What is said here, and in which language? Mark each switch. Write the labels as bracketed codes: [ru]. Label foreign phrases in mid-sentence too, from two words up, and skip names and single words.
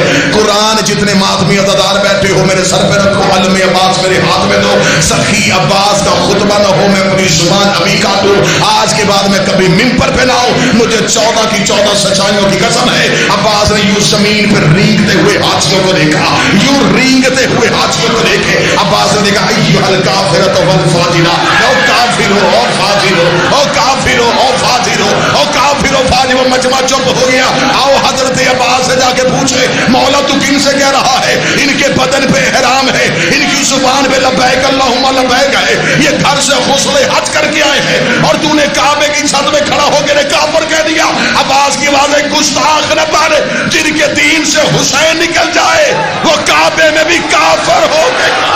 [ur] قرآن جتنے ماتمی عزادار بیٹھے ہو میرے سر پہ رکھو، علم عباس میرے ہاتھ میں دو، سخی عباس کا خطبہ نہ ہو میں اپنی زبان ابھی کاٹوں، آج کے بعد میں کبھی ممبر پہ نہ آؤں، مجھے 14 کی 14 سچائیوں کی قسم ہے۔ عباس نے یوں زمین پر رینگتے ہوئے ہاتھیوں کو دیکھا، یوں رینگتے ہوئے ہاتھیوں کو دیکھے، عباس نے دیکھا [ar] ایھا الکافرۃ والفاجرہ، [ur] او کافر او فاجر او کافر او فاجر او کافر او فاجر۔ وہ مجمع چپ ہو گیا۔ آؤ حضرت عباس سے جا کے پوچھے مولا تو کن سے کہہ رہا ہے؟ ان کے بدن پہ احرام ہے، ان کی زبان پہ [ar] لبیک اللہم لبیک [ur] ہے، یہ گھر سے غسل حج کر کے آئے ہیں اور تو نے کعبے کی چھت میں کھڑا ہو کے نے کافر کہہ دیا۔ عباس کی آواز ہے گستاخ نہ پڑے، جن کے دین سے حسین نکل جائے وہ کعبے میں بھی کافر ہو گئے۔